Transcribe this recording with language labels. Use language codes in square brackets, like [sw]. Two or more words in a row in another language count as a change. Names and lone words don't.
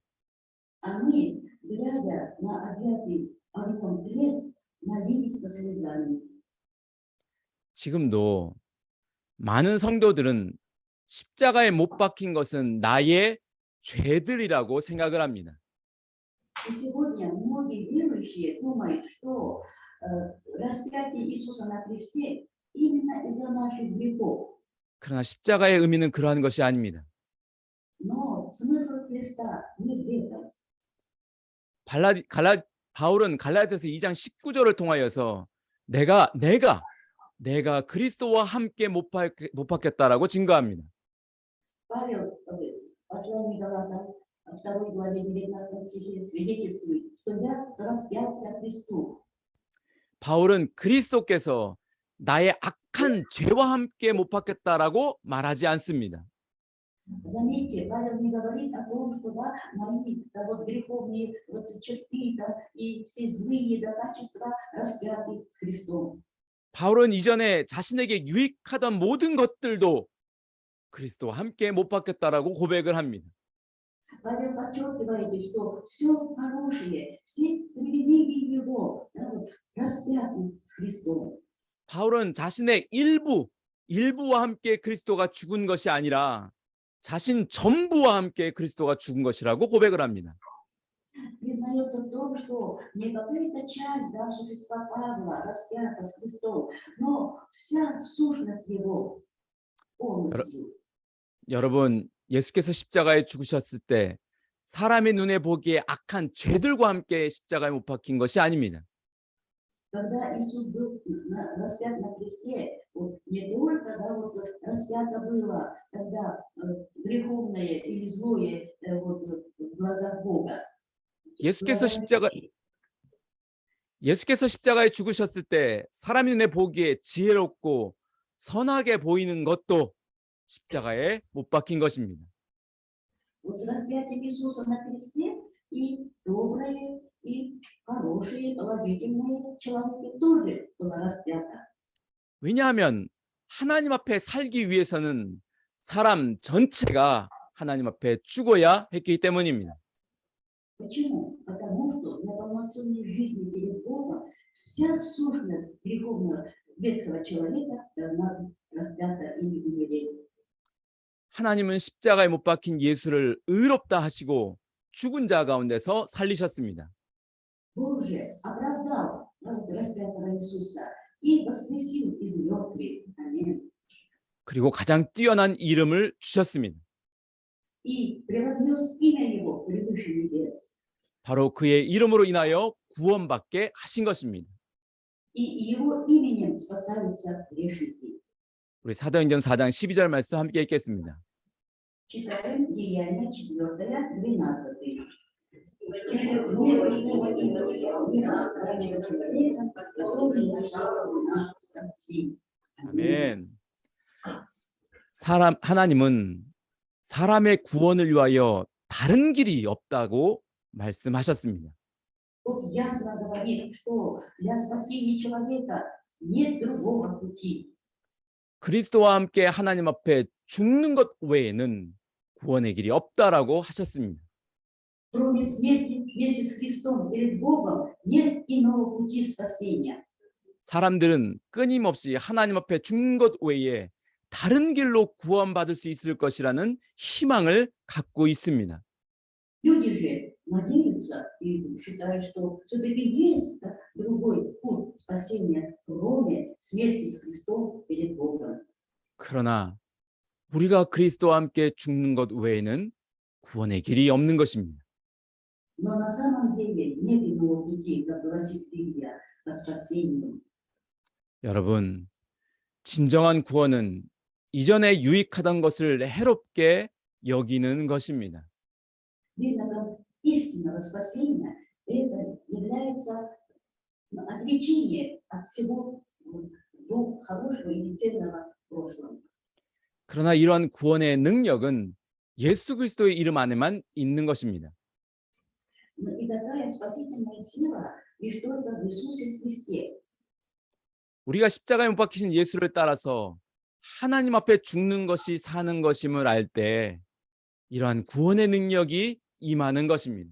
[ru] А мы, глядя на объятый огнем крест, молились со слезами. [ko] 지금도 많은 성도들은 십자가에 못 박힌 것은 나의 죄들이라고 생각을 합니다. [ru] И сегодня многие верующие думают, что распятие Иисуса на кресте именно из-за наших грехов. [ko] 그러나 십자가의 의미는 그러한 것이 아닙니다. [ru] Но смысл креста не в этом. [ko] 바울은 갈라디아서 2장 19절을 통하여서 내가 그리스도와 함께 못 박혔다라고 증거합니다. [ru] Павел в послании Галатам, 2 главе 19 стихе свидетельствует, что я распялся Христу. [ko] 바울은 그리스도께서 나의 악한 죄와 함께 못 박혔다라고 말하지 않습니다. [ru] Заметьте, Павел не говорит о том, что да, мои да, вот греховные вот черты да, и все злые да, качества распяты Христом. [ko] 바울은 이전에 자신에게 유익하던 모든 것들도 그리스도와 함께 못 박혔다라고 고백을 합니다. [ru] Павел подчеркивает, что все хорошее, все привилегии его да, вот, распяты Христом. [ko] 바울은 자신의 일부와 함께 그리스도가 죽은 것이 아니라 자신 전부와 함께 그리스도가 죽은 것이라고 고백을 합니다. [ru] Признается в том, что не какая-то часть да, существа Павла распята с Христом, но вся сущность его полностью. [ko] 여러분, 예수께서 십자가에 죽으셨을 때 사람의 눈에 보기에 악한 죄들과 함께 십자가에 못 박힌 것이 아닙니다. [ru] Когда Иисус был распят на кресте, вот, не только да, вот, распято было тогда греховное или злое вот, в глазах Бога. [ko] 예수께서 십자가에 죽으셨을 때 사람의 눈에 보기에 지혜롭고 선하게 보이는 것도 십자가에 못 박힌 것입니다. [ru] Вот с распятием Иисуса на кресте и добрые, и хорошие, положительные человеки тоже было распято. [ko] 왜냐하면 하나님 앞에 살기 위해서는 사람 전체가 하나님 앞에 죽어야 했기 때문입니다. [ru] Почему? Потому что для полноценной жизни перед Богом вся сущность греховного ветхого человека должна быть распята и умереть. [ko] 하나님은 십자가에 못 박힌 예수를 의롭다 하시고 죽은 자 가운데서 살리셨습니다. [ru] Бог же оправдал распятого Иисуса и воскресил из мертвых. Аминь. [ko] 그리고 가장 뛰어난 이름을 주셨습니다. [ru] И превознес имя его превыше небес. [ko] 바로 그의 이름으로 인하여 구원받게 하신 것입니다. [ru] И его именем спасаются грешники. [ko] 우리 사도행전 4장 12절 말씀 함께 읽겠습니다. [ru] Читаем Деяния 4, 12. [ko] 아멘. 하나님은 사람의 구원을 위하여 다른 길이 없다고 말씀하셨습니다. [ru] Бог ясно говорит, что для спасения человека нет другого пути. [ko] 그리스도와 함께 하나님 앞에 죽는 것 외에는 구원의 길이 없다라고 하셨습니다. [ru] Кроме смерти вместе с Христом перед Богом нет иного пути спасения. [ko] 사람들은 끊임없이 하나님 앞에 죽는 것 외에 다른 길로 구원받을 수 있을 것이라는 희망을 갖고 있습니다. [ru] Люди же надеются и считают, что все-таки есть другой путь спасения, кроме смерти с Христом перед Богом. [ko] 그러나 우리가 그리스도와 함께 죽는 것 외에는 구원의 길이 없는 것입니다. [ru] Но на самом деле нет иного пути, как гласит Библия, к спасению. [ko] 여러분, 진정한 구원은 이전에 유익하던 것을 해롭게 여기는 것입니다. [ru] Признаком истинного спасения это является отречение от всего хорошего и ценного прошлого. [ko] 그러나 이러한 구원의 능력은 예수 그리스도의 이름 안에만 있는 것입니다. [ru] И такая спасительная сила лишь только в Иисусе Христе. [ko] 우리가 십자가에 못 박히신 예수를 따라서 하나님 앞에 죽는 것이 사는 것임을 알 때 이러한 구원의 능력이 임하는 것입니다.